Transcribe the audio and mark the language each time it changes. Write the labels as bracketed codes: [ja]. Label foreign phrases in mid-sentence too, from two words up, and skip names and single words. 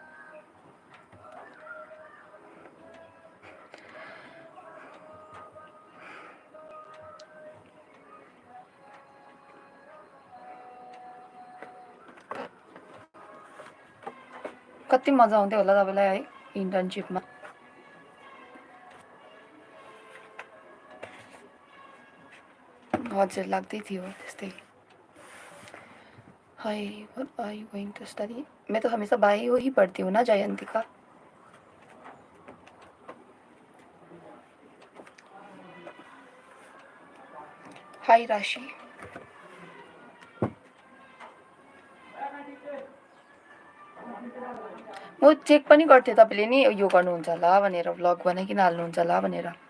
[ne] कति मजा आउँथ्यो होला तपाईँलाई है इन्टर्नसिपमा. हजुर लाग्दै थियो त्यस्तै. हाय, [en] What are you going to study? [hi] मैं तो हमेशा बायो ही पढ़ती हूँ ना जयंतिका. हाय राशि. [ne] म चेक पनि गर्थेँ तपाईँले नि यो गर्नुहुन्छ होला भनेर, भ्लग बनाइकन हाल्नुहुन्छ होला भनेर.